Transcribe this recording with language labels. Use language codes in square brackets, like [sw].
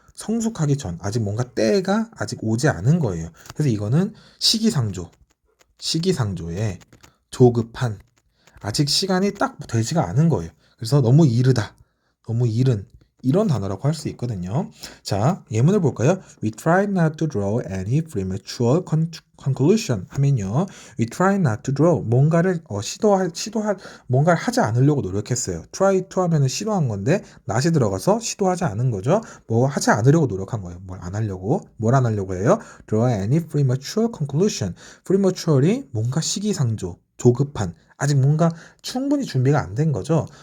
[ko] 성숙하기 전, 아직 뭔가 때가 아직 오지 않은 거예요. 그래서 이거는 시기상조에 조급한, 아직 시간이 딱 되지가 않은 거예요. 그래서 너무 이르다, 너무 이른 이런 단어라고 할 수 있거든요. 자, 예문을 볼까요? [en] We try not to draw any premature conclusion [ko] 하면요. [en] We try not to draw [ko] 뭔가를 뭔가를 하지 않으려고 노력했어요. try to 하면은 시도한 건데 not이 들어가서 시도하지 않은 거죠. 뭐 하지 않으려고 노력한 거예요. 뭘 안 하려고 해요? [en] Draw any premature conclusion. [ko] prematurely 뭔가 시기상조, 조급한, 아직 뭔가 충분히 준비가 안 된 거죠.